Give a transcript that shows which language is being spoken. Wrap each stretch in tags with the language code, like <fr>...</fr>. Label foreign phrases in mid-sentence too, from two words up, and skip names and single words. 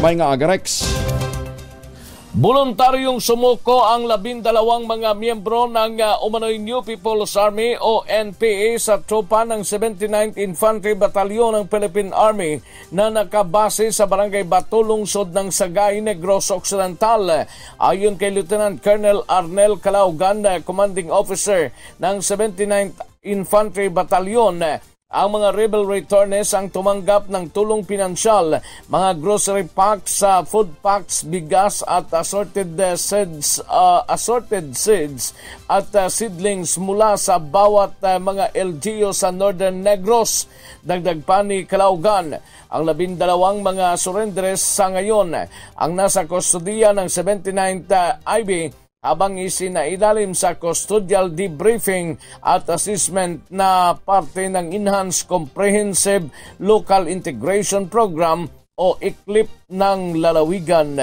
<tl>May nga aga, Rex. Voluntaryong sumuko ang 12 mga miyembro ng umano'y New People's Army o NPA sa tropa ng 79th Infantry Battalion ng Philippine Army na nakabase sa Barangay Bato, lungsod ng Sagay, Negros Occidental. Ayon kay Lieutenant Colonel Arnel Calaugan,</tl> <en>Commanding Officer</en> <tl>ng 79th Infantry Battalion, ang mga</tl> <en>rebel returnees</en> <tl>ang tumanggap ng tulong pinansyal, mga</tl> <en>grocery packs, food packs,</en> <tl>bigas at</tl> <en>assorted seeds</en> <tl>at seedlings mula sa bawat mga LGU sa Northern Negros. Dagdag pa ni Calaugan, ang 12 mga surrenderes sa ngayon ang nasa kustodiya ng 79th IB habang isinailalim sa</tl> <en>custodial debriefing</en> <tl>at assessment na parte ng Enhanced Comprehensive Local Integration Program o ICLIP ng lalawigan.</tl>